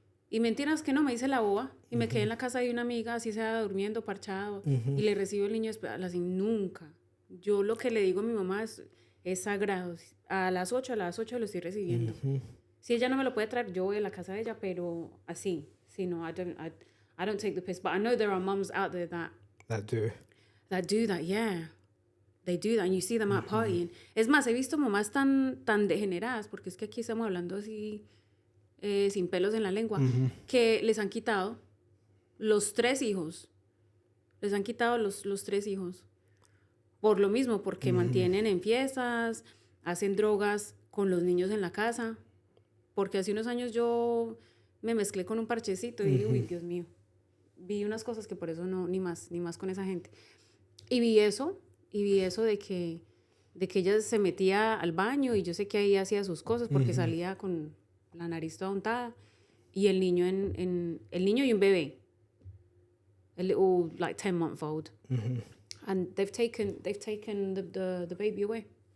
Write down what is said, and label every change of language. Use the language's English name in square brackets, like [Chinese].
[Spanish] Y mentiras que no, me hice la boba. Y me quedé en la casa de una amiga, así sea durmiendo, parchado. Y le recibo el niño a las 5. Nunca. Yo lo que le digo a mi mamá es sagrado. A las 8 lo estoy recibiendo. Si ella no me lo puede traer, yo voy a la casa de ella, pero así. Sí, no, [English] I don't take the piss. But I know there are moms out there that do that, yeah. They do that, and you see them out partying. [Spanish] Es más, he visto mamás tan degeneradas, porque es que aquí estamos hablando así, sin pelos en la lengua, que les han quitado los 3 hijos. Les han quitado los 3 hijos. Por lo mismo, porque mantienen en fiestas, hacen drogas con los niños en la casa. Porque hace unos años yo me mezclé con un parchecito y uy, Dios mío. Vi unas cosas que por eso no, ni más con esa gente. Y vi eso de que ella se metía al baño y yo sé que ahí hacía sus cosas porque salía con la nariz toda untada y el niño el niño y un bebé, [English] like 10-month-old. And they've taken the baby away.